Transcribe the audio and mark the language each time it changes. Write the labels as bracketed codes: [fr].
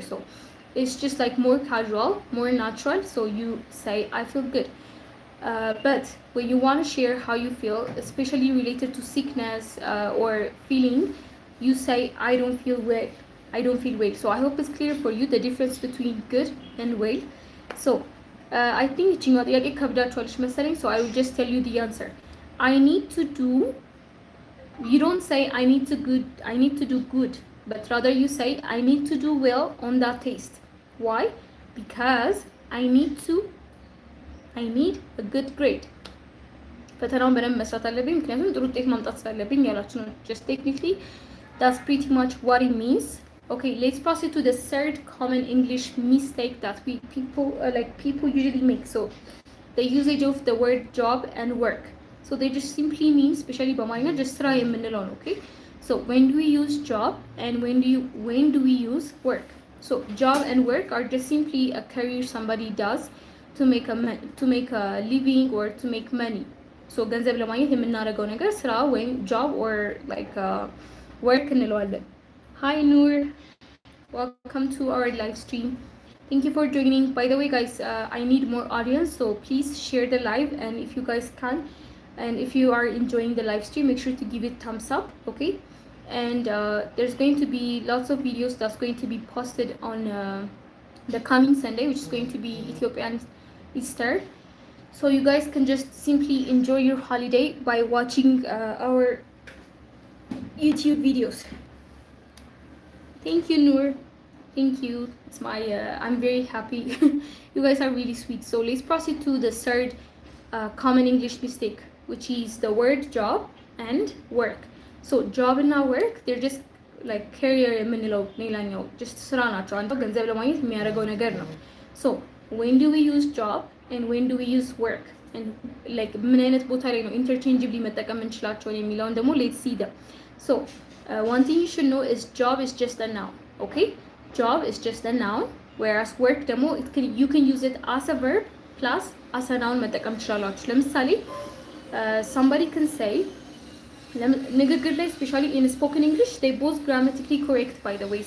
[en] So it's just like more casual, more natural. So you say, I feel good. But when you want to share how you feel, especially related to sickness or feeling, you say, I don't feel well. I don't feel well. So I hope it's clear for you the difference between good and well. [am] So I think ይችኛው ጥያቄ ከብዳችኋለች መሰለኝ. [en] So I will just tell you the answer. I need to do, you don't say I need to do good, but rather you say I need to do well on that taste. Why? Because I need a good grade. [am] ፈተናውን በደንብ መስራት አለብኝ ምክንያቱም ጥሩ ውጤት ማምጣት ስላለብኝ ያላችሁ ነው። [en] Just technically, that's pretty much what it means. Okay, let's proceed to the third common English mistake that people usually make. So the usage of the word job and work. So they just simply mean, especially [am] በአማርኛ just ስራ የምንለው ነው. [en] Okay, so when do we use job and when do we use work? So job and work are just simply a career somebody does to make a living or to make money. [am] So ገንዘብ ለማግኘት የምናደርገው ነገር ስራ ወይም job or like work እንለዋለን. [en] Hi Noor, welcome to our live stream. Thank you for joining. By the way guys, I need more audience, so please share the live, and if you guys can, and if you are enjoying the live stream, make sure to give it thumbs up. Okay, and there's going to be lots of videos that's going to be posted on the coming Sunday, which is going to be Ethiopian Easter. So you guys can just simply enjoy your holiday by watching our YouTube videos. Thank you, Noor. Thank you. It's my. I'm very happy. You guys are really sweet. So let's proceed to the third common English mistake, which is the word job and work. So job and work, they're just like career [am] የምንለው ሌላኛው just ስራ ናቸው። አንተ ገንዘብ ለማግኘት የሚያደርገው ነገር ነው። [en] So when do we use job and when do we use work? [am] And like ምን አይነት ቦታ ላይ ነው interchangeably መጠቀም እንችላቸው የሚለውን ደግሞ [en] let's see them. So one thing you should know is job is just a noun. Okay? Job is just a noun, whereas work ደግሞ you can use it as a verb plus as a noun [am] መጠቀም ትችላላችሁ። ለምሳሌ [en] somebody can say [am] ንግግር ላይ [en] especially in spoken English they both grammatically correct, by the way.